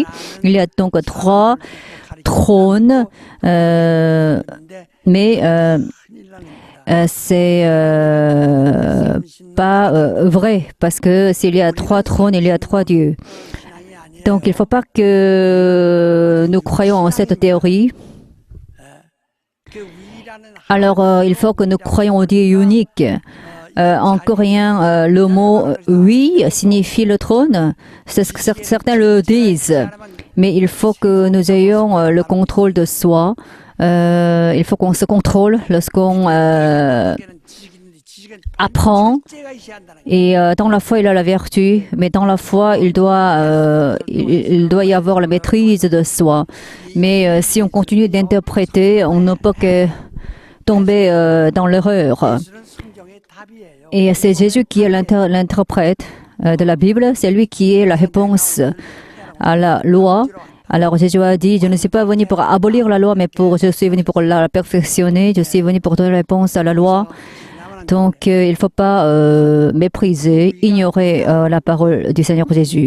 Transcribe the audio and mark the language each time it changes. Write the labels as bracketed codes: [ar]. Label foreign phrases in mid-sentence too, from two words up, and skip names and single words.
[fr] Il y a donc trois trônes, mais c'est pas vrai, parce que s'il y a trois trônes, il y a trois dieux. Donc il ne faut pas que nous croyions en cette théorie. [ko] 그 위라는 [fr] Alors il faut que nous croyions au Dieu unique. En coréen, le mot oui signifie le trône. C'est ce que certains le disent. Mais il faut que nous ayons le contrôle de soi. Il faut qu'on se contrôle lorsqu'on apprend. Et dans la foi, il a la vertu, mais dans la foi, il doit y avoir la maîtrise de soi. Mais si on continue d'interpréter, on ne peut que tomber dans l'erreur. [ko] 예수는 성경의 답이에요. [fr] Et c'est Jésus qui est l'interprète de la Bible, c'est lui qui est la réponse à la loi. Alors Jésus a dit, je ne suis pas venu pour abolir la loi, mais je suis venu pour la perfectionner, je suis venu pour donner la réponse à la loi. Donc il ne faut pas mépriser, ignorer la parole du Seigneur Jésus.